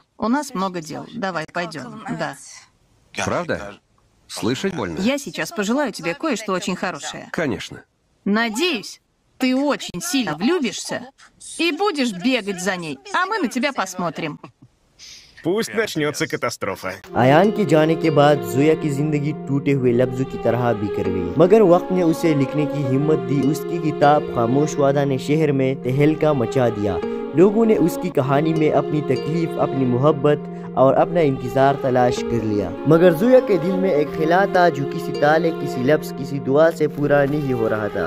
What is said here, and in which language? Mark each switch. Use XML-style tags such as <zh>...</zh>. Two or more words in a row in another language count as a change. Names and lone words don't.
<ru>У нас много дел. Давай, пойдем. Да. Правда? Слышать больно? Я сейчас пожелаю тебе кое-что очень хорошее. Конечно. Надеюсь, ты очень сильно влюбишься и будешь бегать за ней, а мы на тебя посмотрим. Пусть начнется катастрофа.</ru> <hi>आयान के जाने के बाद जोया की जिंदगी टूटे हुए लफ्जों की तरह बिखर गई, मगर वक्त ने उसे लिखने की हिम्मत दी। उसकी किताब खामोश वादा ने शहर में तहलका मचा दिया। लोगों ने उसकी कहानी में अपनी तकलीफ, अपनी मोहब्बत और अपना इंतजार तलाश कर लिया, मगर जोया के दिल में एक ख्याल था जो किसी ताले, किसी लफ्ज, किसी दुआ से पूरा नहीं हो रहा था।</hi>